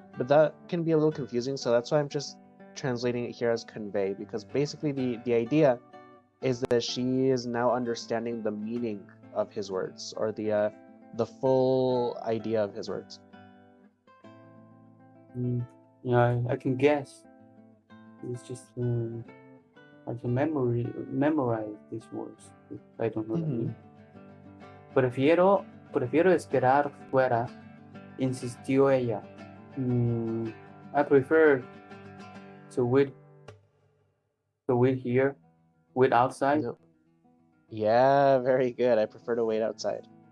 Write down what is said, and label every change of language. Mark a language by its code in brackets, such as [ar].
[en] But that can be a little confusing, so that's why I'm just translating it here as convey, because basically the idea is that she is now understanding the meaning of his words, or the full idea of his words. Yeah, I can guess. It's just hard to memorize these words if I don't know the meaning. [es] Prefiero esperar fuera, insistió ella. [en] I prefer to wait here, wait outside. No. Yeah, very good. I prefer to wait outside.